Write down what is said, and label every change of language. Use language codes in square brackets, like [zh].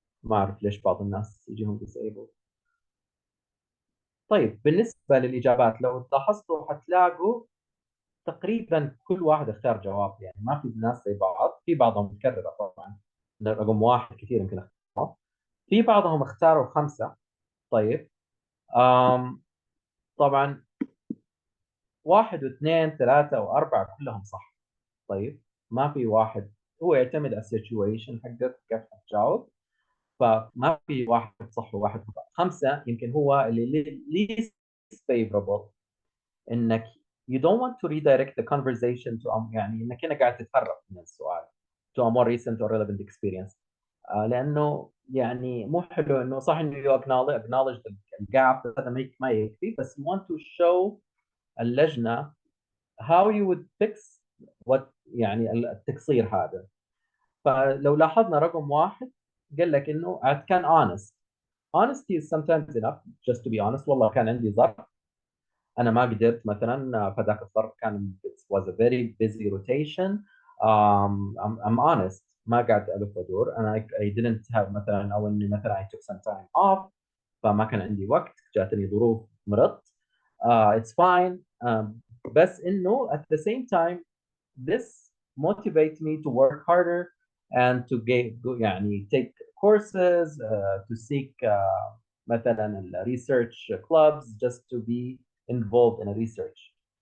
[ar] ما اعرف ليش بعض الناس يجيهم disabled. طيب بالنسبه للاجابات لو لاحظتوا حتلاقوا تقريبا كل واحد اختار جواب، يعني ما في ناس زي بعض، في بعضهم مكرره طبعا، رقم واحد كثير يمكن اختار، في بعضهم اختاروا خمسه. طيب طبعا واحد واثنين ثلاثة وأربعة كلهم صح. طيب ما في واحد، هو يعتمد على السيتويشن حقك كيف حتجاوب، فما في واحد صح وواحد خطأ. خمسة يمكن هو اللي [en] least favorable، انك you don't want to redirect the conversation to [ar] يعني انك هنا قاعد تتهرب من السؤال [en] to a more recent or relevant experience. [ar] لانه يعني مو حلو انه صح انه [en] you acknowledge the gap، [ar] هذا ما يكفي، بس [en] you want to show [ar] اللجنة [en] how you would fix what [ar] يعني التقصير هذا. فلو لاحظنا رقم واحد قال لك انه كان honest. [en] honesty is sometimes enough just to be honest. [ar] والله كان عندي ظرف انا ما قدرت مثلا، فذاك الظرف كان [en] it was a very busy rotation. I'm honest، [ar] ما قاعد الف وادور، انا [en] I didn't have [ar] مثلا، او اني مثلا [en] I took some time off [ar] فما كان عندي وقت، جاتني ظروف مرضت. [en] it's fine. [ar] بس انه [en] at the same time this motivates me to work harder and to يعني take courses, to seek مثلا research clubs just to be involved in a research.